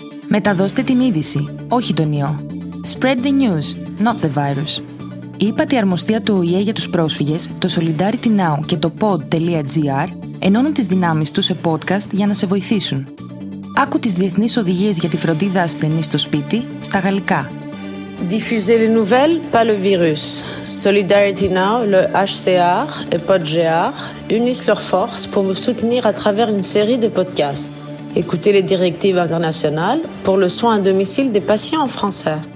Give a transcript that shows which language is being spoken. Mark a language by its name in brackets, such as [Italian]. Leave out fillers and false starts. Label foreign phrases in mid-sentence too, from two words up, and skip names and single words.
[Greek] Μεταδώστε την είδηση, όχι τον ιό. [English] Spread the news, not the virus. [Greek] Η ύπατη αρμοστία του ΟΗΕ για τους πρόσφυγες, το Solidarity Now και το pod.gr ενώνουν τις δυνάμεις τους σε podcast για να σε βοηθήσουν. Άκου τις διεθνείς οδηγίες για τη φροντίδα ασθενή στο σπίτι στα γαλλικά. [French] Diffuser les nouvelles, pas le virus. Solidarity Now, le HCR et PodGR unissent leurs forces pour vous soutenir à travers une série de podcasts. Écoutez les directives internationales pour le soin à domicile des patients en français.